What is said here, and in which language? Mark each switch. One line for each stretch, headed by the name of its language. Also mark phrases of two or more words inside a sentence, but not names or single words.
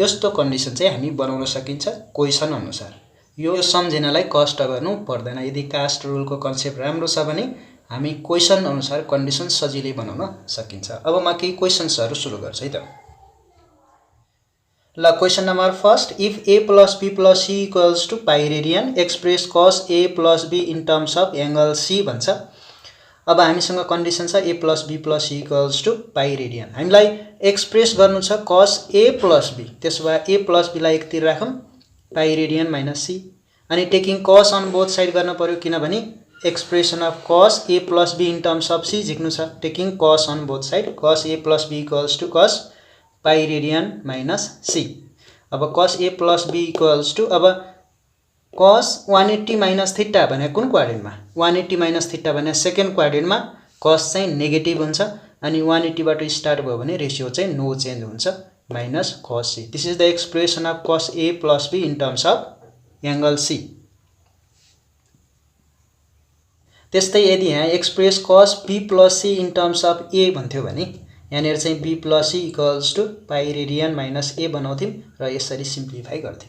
Nepali: यस्तो कन्डिसन चाहिँ हामी बनाउन सकिन्छ क्वेशन अनुसार। यो सम्झिनलाई कष्ट गर्नु पर्दैन। यदि कास्ट रुलको कन्सेप्ट राम्रो छ भने हामी क्वेशन अनुसार कन्डिसन सजिलै बनाउन सकिन्छ। अब म केही क्वेशन्सहरु सुरु गर्छु है त।
English: ल question number first, if a + b + c = pi radian express cos a + b in terms of angle c भन्छ।
Nepali: अब हामीसँग कन्डिसन छ a + b + c =
English: pi radian.
Nepali: हामीलाई एक्सप्रेस गर्नु छ cos a + b। त्यसो भए a + b लाई एकतिर राखौं,
English: pi radian minus c.
Nepali: अनि
English: taking cos on both side
Nepali: गर्न पर्यो किनभने
English: expression of cos a + b in terms of c
Nepali: झिक्नु छ।
English: taking cos on both side cos a + b = cos pi radian minus c.
Nepali: अब cos a + b = अब
English: cos 180 minus theta
Nepali: भने कुन क्वाड्रेन्टमा?
English: 180 minus theta
Nepali: भने सेकेन्ड क्वाड्रेन्टमा cos चाहिँ नेगेटिभ हुन्छ अनि 180 बाट स्टार्ट भयो भने रेशियो चाहिँ
English: no change
Nepali: हुन्छ,
English: minus cos c. this is the expression of cos a + b in terms of angle c.
Nepali: त्यस्तै यदि यहाँ
English: express cos b + c in terms of a
Nepali: भन्थ्यो भने यहाँनिर चाहिँ b + c =
English: pi radian minus a
Nepali: बनाउँथ्यौं र यसरी सिम्प्लिफाई गर्थ्यौं।